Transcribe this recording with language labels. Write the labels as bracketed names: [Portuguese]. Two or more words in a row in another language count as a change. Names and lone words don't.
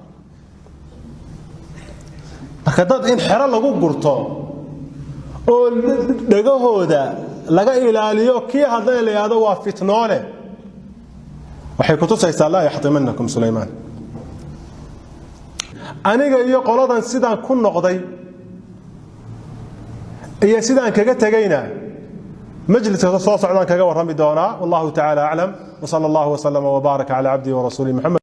[Somali] marka dad in xira lagu gurto oo dhagahooda laga ilaaliyo kii hadlay leeyado waa fitnoole waxay ku tusaysaa la yahtamannakum Sulaymaan aniga iyo qoladan sidaan ku noqday iyo sidaan kaga tagayna مجلس soo socdaan kaga warrami doonaa [Arabic] والله تعالى أعلم وصلى الله وسلم وبارك على عبده ورسوله محمد